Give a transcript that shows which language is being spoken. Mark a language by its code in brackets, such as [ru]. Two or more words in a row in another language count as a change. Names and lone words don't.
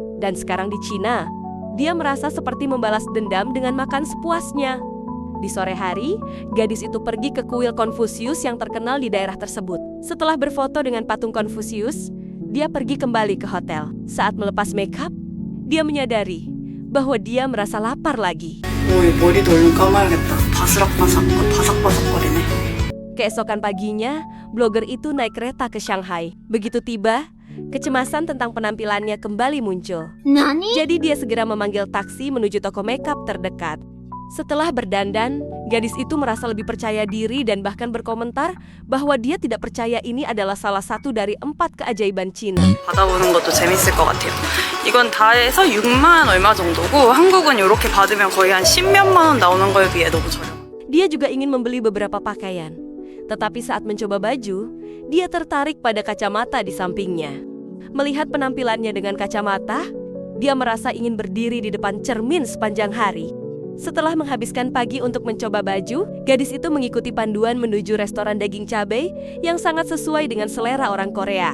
[id] Dan sekarang di Cina, dia merasa seperti membalas dendam dengan makan sepuasnya. Di sore hari, gadis itu pergi ke kuil Konfusius yang terkenal di daerah tersebut. Setelah berfoto dengan patung Konfusius, dia pergi kembali ke hotel. Saat melepas makeup, dia menyadari bahwa dia merasa lapar lagi. [ko] 머리도 얼른 감아야겠다. 바삭바삭거리네. [id] Keesokan paginya, blogger itu naik kereta ke Shanghai. Begitu tiba, kecemasan tentang penampilannya kembali muncul. Jadi dia segera memanggil taksi menuju toko makeup terdekat. Setelah berdandan, gadis itu merasa lebih percaya diri dan bahkan berkomentar bahwa dia tidak percaya ini adalah salah satu dari 4 keajaiban Cina. [ko] 받아보는 것도 재밌을 것 같아요. 이건 다 해서 6만 얼마 정도고 한국은 이렇게 받으면 거의 한 10몇만 원 나오는 거에 비해 너무 저렴. [id] Dia juga ingin membeli beberapa pakaian. Tetapi saat mencoba baju, dia tertarik pada kacamata di sampingnya. Melihat penampilannya dengan kacamata, dia merasa ingin berdiri di depan cermin sepanjang hari. Setelah menghabiskan pagi untuk mencoba baju, gadis itu mengikuti panduan menuju restoran daging cabai yang sangat sesuai dengan selera orang Korea.